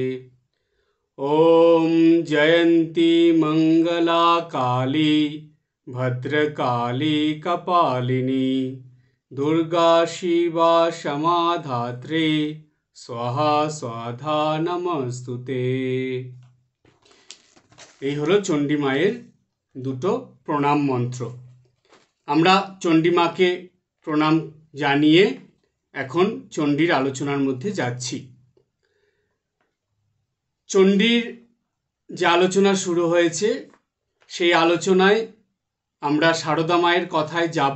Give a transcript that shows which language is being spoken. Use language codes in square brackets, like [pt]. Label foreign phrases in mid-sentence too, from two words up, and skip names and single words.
[sa] ओम जयंती मंगला काली भद्रकाली कपालिनी दुर्गा शिवा क्षमाधात्री स्वाहा स्वाधा नमस्तुते। [bn] এই হলো চণ্ডী মায়ের দুটো প্রণাম মন্ত্র। আমরা চণ্ডী মাকে প্রণাম জানিয়ে এখন চণ্ডীর আলোচনার মধ্যে যাচ্ছি। চণ্ডীর যে আলোচনা শুরু হয়েছে সেই আলোচনায় আমরা সারদা মায়ের কথায় যাব।